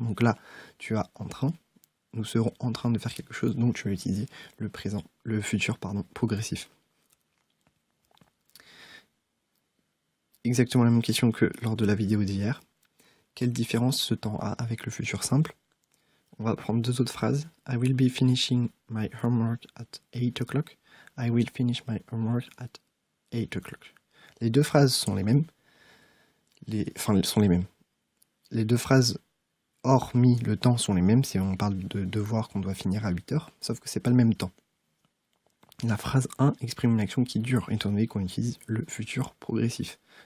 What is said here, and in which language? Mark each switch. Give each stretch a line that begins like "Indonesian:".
French: Donc là, tu as en train, nous serons en train de faire quelque chose, donc tu vas utiliser le présent, le futur, pardon, progressif. Exactement la même question que lors de la vidéo d'hier. Quelle différence ce temps a avec le futur simple? On va prendre deux autres phrases.
English: I will be finishing my homework at 8 o'clock. I will finish my homework at 8 o'clock.
French: Les deux phrases sont les mêmes. Sont les mêmes. Les deux phrases, hormis le temps, sont les mêmes. Si on parle de devoir qu'on doit finir à 8h, sauf que c'est pas le même temps. La phrase 1 exprime une action qui dure, étant donné qu'on utilise le futur progressif.